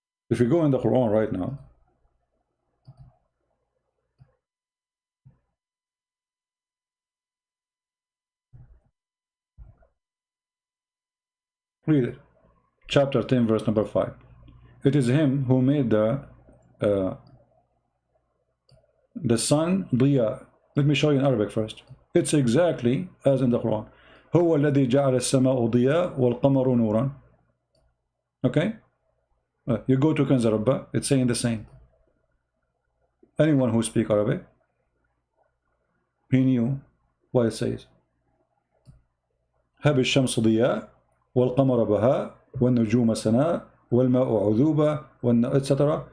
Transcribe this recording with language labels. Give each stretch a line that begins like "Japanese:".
English: If you go in the Quran right now, read it. Chapter 10, verse number 5. It is him who made the sun diya. Let me show you in Arabic first. It's exactly as in the Quran.
Arabic: هو الذي جعل السماء ضياء والقمر نورا.
English: Okay? You go to Kansa Rabba, it's saying the same. Anyone who speaks Arabic, he knew what it says.
Arabic: هب الشمس ضياء والقمر بهاء والنجوم سناء والماء عذوبة etc.